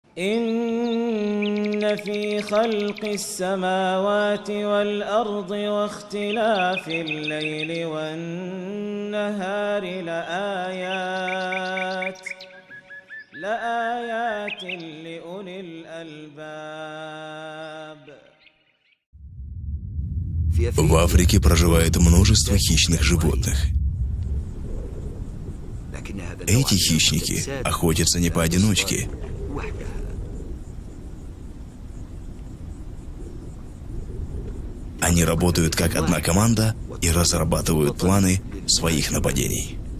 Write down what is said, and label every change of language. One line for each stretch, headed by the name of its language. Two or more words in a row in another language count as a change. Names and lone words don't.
Arabic: إن في خلق السماوات والأرض واختلاف الليل والنهار لآيات لأولي الألباب.
Russian: В Африке проживает множество хищных животных. Эти хищники охотятся не поодиночке. Они работают как одна команда и разрабатывают планы своих нападений.